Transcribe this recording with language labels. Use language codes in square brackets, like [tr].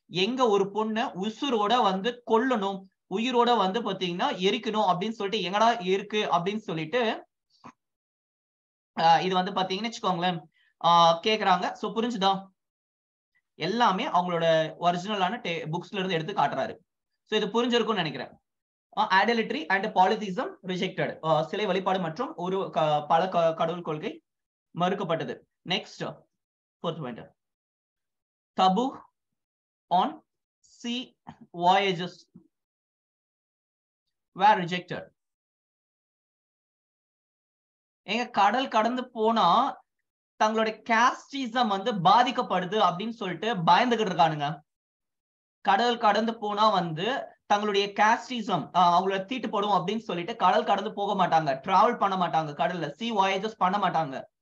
[ta] எங்க ஒரு பொண்ணு உசுரோட வந்து கொல்லணும், உயிரோட வந்து பாத்தீங்கன்னா எரிக்கணும் அப்படின்னு சொல்லிட்டு எங்கடா இருக்கு அப்படின்னு சொல்லிட்டு இது வந்து பாத்தீங்கன்னு வச்சுக்கோங்களேன் கேக்குறாங்க. சோ புரிஞ்சுதா? எல்லாமே அவங்களோட ஒரிஜினலான புக்ஸ்ல இருந்து எடுத்து காட்டுறாரு. சோ இது புரிஞ்சிருக்கும்னு நினைக்கிறேன். ஐடலிட்ரி அண்ட் பாலிதிசம் ரிஜெக்டட், சிலை வழிபாடு மற்றும் ஒரு பல கடவுள் கொள்கை மறுக்கப்பட்டது. [en] Next fourth point, taboo on sea voyages were rejected. [ta] எங்க கடல் கடந்து போனா தங்களுடைய காஸ்டிசம் வந்து பாதிக்கப்படுது அப்படின்னு சொல்லிட்டு பயந்துகிட்டு இருக்கானுங்க. கடல் கடந்து போனா வந்து தங்களுடைய காஸ்டிசம் அவங்கள தீட்டுப்படும் அப்படின்னு சொல்லிட்டு கடல் கடந்து போக மாட்டாங்க, டிராவல் பண்ண மாட்டாங்க, கடல்ல சி வாயேஜஸ் பண்ண மாட்டாங்க.